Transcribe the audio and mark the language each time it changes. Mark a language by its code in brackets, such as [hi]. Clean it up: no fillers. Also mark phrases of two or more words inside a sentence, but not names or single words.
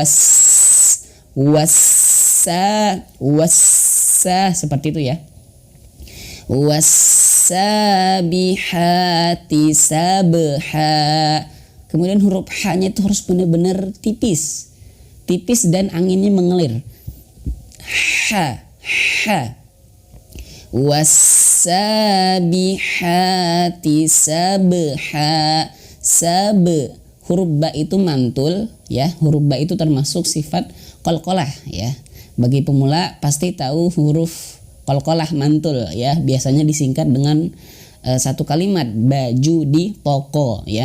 [id] Wassa, seperti itu ya. [ar] والسابحات سبحا. [id] Kemudian huruf h-nya itu harus benar-benar tipis dan anginnya mengalir. [ar] ها. والسابحات سبحا. [id] Huruf ba itu mantul ya. Huruf ba itu termasuk sifat qalqalah ya. Bagi pemula pasti tahu huruf qalqalah mantul ya. Biasanya disingkat dengan satu kalimat, baju di toko ya.